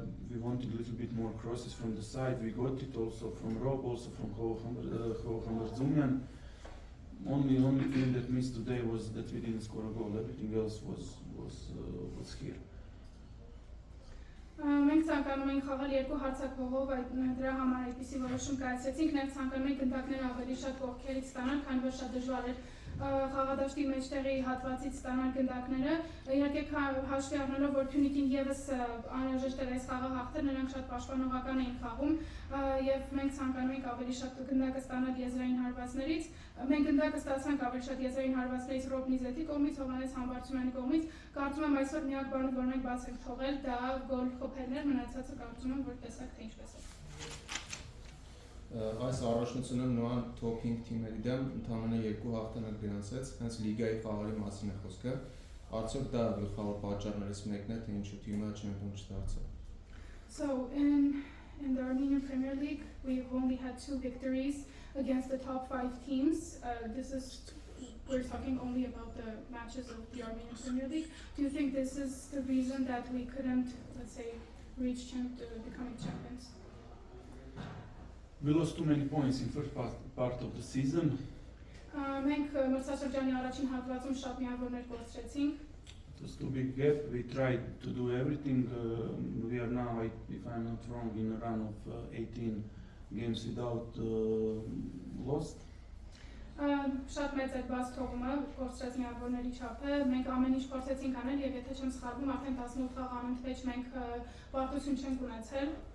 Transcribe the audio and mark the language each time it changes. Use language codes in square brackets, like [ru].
[en] We wanted a little bit more crosses from the side. We got it also from Rob, also from Hohammer Zumyan. Only thing that missed today was that we didn't score a goal. Everything else was here. [hy] Մենք ցանկանում ենք խաղալ երկու հարցակողով, դրա համար այդպիսի որոշում կայացրեցինք, մենք ցանկանում ենք գնդակները ավելի շատ կողքերից ստանալ, քանի որ շատ դժվար էր խաղադաշտի մեջտեղի հատվածից ստանալ գնդակները, իհարկե հաշվի առնելով, որ Փյունիկին եւս անհրաժեշտ էր այս խաղը հաղթել, նրանք շատ պաշտպանողական էին խաղում եւ մենք ցանկանում ենք ավելի շատ գնդակը ստանալ եզրային հարվածներից, մենք գնդակը ստացանք ավելի շատ եզրային հարվածներից Ռոբ Նիզետի կողմից, Հովհաննես Համբարձումյանի կողմից, կարծում եմ այսօր միակ բանը, որ մենք բաց ենք թողել, դա գոլ խփելն էր, մնացածը կարծում եմ, որ տեսակ թե ինչպես է։ Այս առաջնությունը նոան top 5 թիմերի դեմ ընդամենը 2 հաղթանակ գրանցեց, հենց լիգայի խաղերի մասին է խոսքը։ Արդյոք դա գլխավոր պատճառներից մեկն է, թե ինչու թիմը չեմպիոն չդարձավ։ [en] So in the Armenian Premier League, we've only had 2 victories against the top 5 teams. We're talking only about the matches of the Armenian Premier League. Do you think this is the reason that we couldn't, let's say, reach becoming champions? We lost too many points in first part of the season. [hy] Մենք մրցաշրջանի առաջին հատվածում շատ միավորներ կորցրեցինք։ [en] It was too big gap. We tried to do everything. We are now, if I'm not wrong, in a run of 18 games without loss. [hy] Շատ մեծ է բաց թողումը, կորցրած միավորների չափը։ Մենք ամեն ինչ փորձեցինք անել եւ եթե չեմ սխալվում, արդեն 18 խաղ անընդմեջ մենք պարտություն չենք ունեցել։